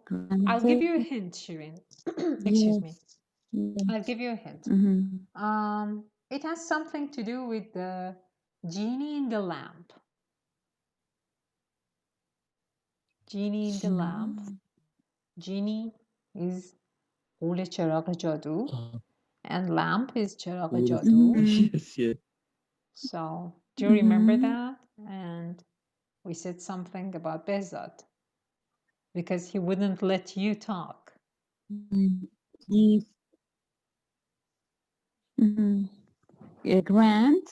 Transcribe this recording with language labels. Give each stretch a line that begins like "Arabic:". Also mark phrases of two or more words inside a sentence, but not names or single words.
English: I'll give you a hint, Shirin. Excuse me. I'll give you a hint. It has something to do with the genie in the lamp. Genie in the lamp. Genie is
Persian: قول چراغ جادو,
English: and lamp is
Persian: چراغ جادو.
English: Yes. So, do you remember that? And we said something about Behzad because he wouldn't let you talk. Grant.